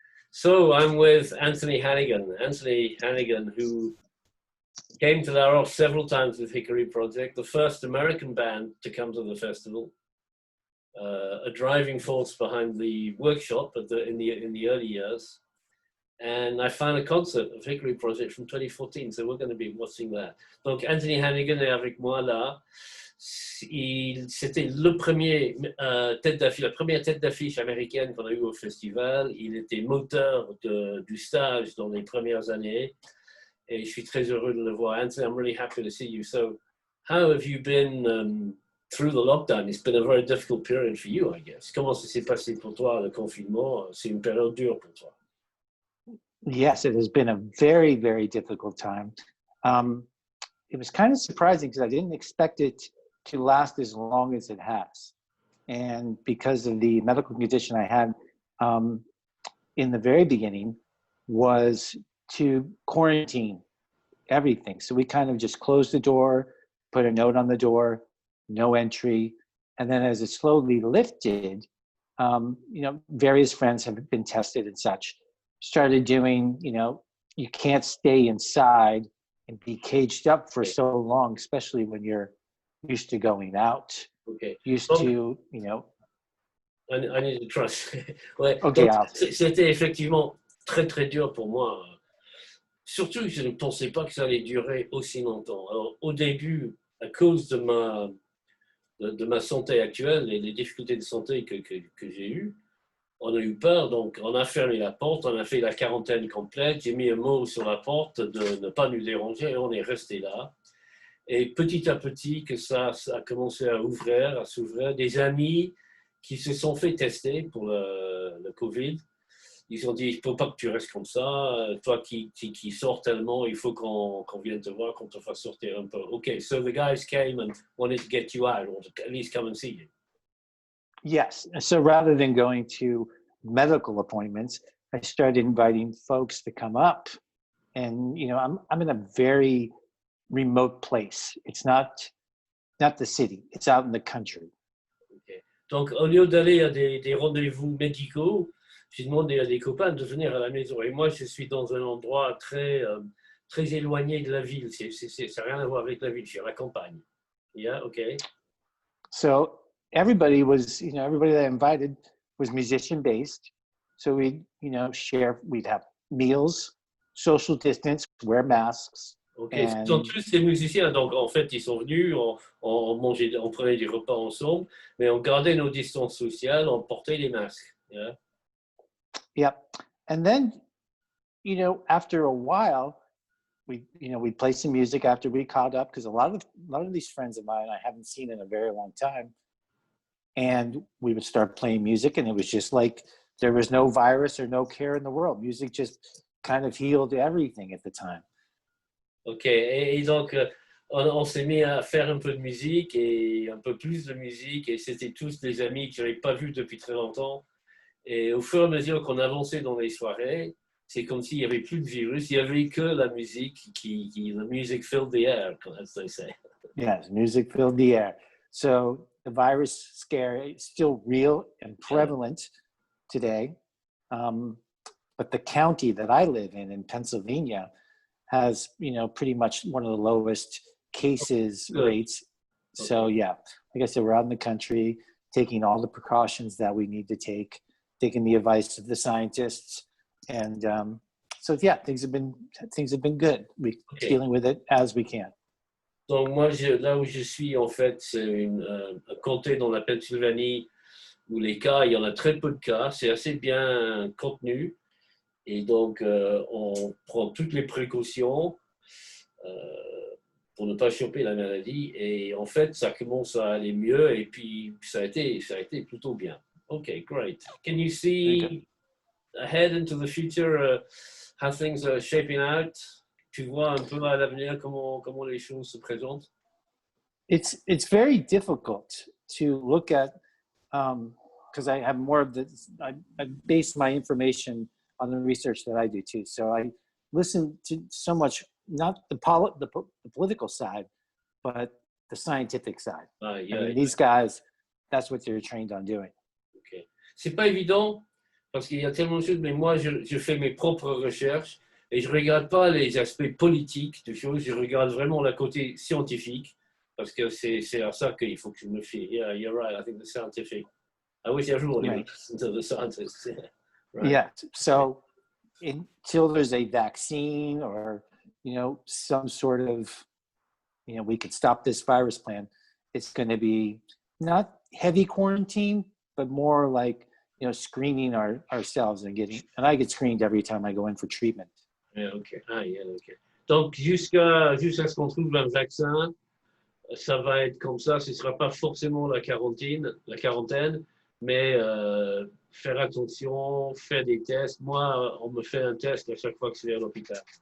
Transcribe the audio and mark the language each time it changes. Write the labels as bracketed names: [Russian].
[English] So I'm with Anthony Hannigan. Anthony Hannigan, who came to Laos several times with Hickory Project, the first American band to come to the festival, a driving force behind the workshop in the early years. And I found a concert of Hickory Project from 2014, so we're going to be watching that. [French] Donc Anthony Hannigan est avec moi là. C'était le premier la première tête d'affiche américaine qu'on a eue au festival. Il était moteur du stage dans les premières années. Et je suis très heureux de le voir. [English] Anthony, I'm really happy to see you. So, how have you been through the lockdown? It's been a very difficult period for you, I guess. [French] Comment ça s'est passé pour toi, le confinement? C'est une période dure pour toi. [English] Yes, it has been a very, very difficult time. It was kind of surprising because I didn't expect it to last as long as it has. And because of the medical condition I had in the very beginning was to quarantine everything. So we kind of just closed the door, put a note on the door, no entry. And then as it slowly lifted, various friends have been tested and such. Started doing, you can't stay inside and be caged up for so long, especially when you're used to going out. Okay. Used to, I need to trust. [French] Ouais. [English] Okay, [French] C'était effectivement très, très dur pour moi. Surtout que je ne pensais pas que ça allait durer aussi longtemps. Alors, au début, à cause de ma santé actuelle et les difficultés de santé que j'ai eues, on a eu peur, donc on a fermé la porte, on a fait la quarantaine complète, j'ai mis un mot sur la porte de ne pas nous déranger et on est resté là. Et petit à petit, que ça a commencé à s'ouvrir, des amis qui se sont fait tester pour le Covid, ils ont dit, il ne faut pas que tu restes comme ça, toi qui sors tellement, il faut qu'on vienne te voir, qu'on te fasse sortir un peu. [English] Okay, so the guys came and wanted to get you out, or at least come and see you. Yes. So rather than going to medical appointments, I started inviting folks to come up. And, I'm in a very remote place. It's not the city. It's out in the country. Okay. [French] Donc, au lieu d'aller à des rendez-vous médicaux, j'ai demandé à des copains de venir à la maison. Et moi, je suis dans un endroit très, très éloigné de la ville. Ça n'a rien à voir avec la ville. Je suis à la campagne. [English] Yeah, okay. So everybody that I invited was musician based. So we'd have meals, social distance, wear masks. [French] Ok, ce sont tous ces musiciens, donc en fait ils sont venus, on mangeait, on prenait des repas ensemble, mais on gardait nos distances sociales, on portait les masques. [English] Yeah. Yep. And then, after a while, we played some music after we caught up because a lot of these friends of mine I haven't seen in a very long time. And we would start playing music, and it was just like there was no virus or no care in the world. Music just kind of healed everything at the time. [French] Ok, et donc on s'est mis à faire un peu de musique et un peu plus de musique, et c'était tous des amis que je n'avais pas vus depuis très longtemps. Et au fur et à mesure qu'on avançait dans les soirées, c'est comme s'il n'y avait plus de virus, il n'y avait que la musique [English] the music filled the air, as they say. Yes, music filled the air. So the virus scare is still real and prevalent today. But the county that I live in Pennsylvania, has, pretty much one of the lowest cases rates. Okay. So yeah, like I said, we're out in the country, taking all the precautions that we need to take, taking the advice of the scientists. And so yeah, things have been good. We're dealing with it as we can. [French] Donc moi, là où je suis, en fait, c'est un comté dans la Pennsylvanie où les cas, il y en a très peu de cas, c'est assez bien contenu. Et donc, on prend toutes les précautions pour ne pas choper la maladie. Et en fait, ça commence à aller mieux. Et puis, ça a été plutôt bien. [English] Okay, great. Can you see ahead into the future how things are shaping out? [French] Tu vois un peu à l'avenir comment les choses se présentent? [English] It's very difficult to look at because I have more of this. I base my information on the research that I do too. So I listen to so much, not the political side, but the scientific side. These guys, that's what they're trained on doing. Okay. [French] C'est pas évident parce qu'il y a tellement de choses, mais moi, je fais mes propres recherches et je ne regarde pas les aspects politiques des choses, je regarde vraiment le côté scientifique, parce que c'est à ça qu'il faut que je me fie. [English] Yeah, you're right, I think the scientific. I wish everybody would Right. listen to the scientists. Right. Yeah. So until there's a vaccine or, some sort of, we could stop this virus plan, it's going to be not heavy quarantine, but more like, screening ourselves and I get screened every time I go in for treatment. Yeah, OK. Ah, yeah, OK. [French] Donc, jusqu'à ce qu'on trouve un vaccin, ça va être comme ça. Ce ne sera pas forcément la quarantaine, mais faire attention, faire des tests. Moi, on me fait un test à chaque fois que je vais à l'hôpital.